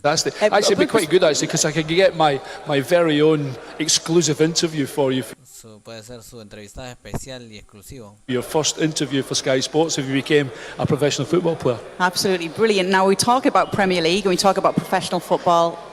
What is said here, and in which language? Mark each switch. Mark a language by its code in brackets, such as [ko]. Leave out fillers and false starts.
[en] Actually, it'd be quite good because I could get my very own exclusive interview for you. [es] Puede ser su entrevista especial y exclusivo. [en] Your first interview for Sky Sports if you became a professional football player. Absolutely brilliant. Now we talk about Premier League and we talk about professional football.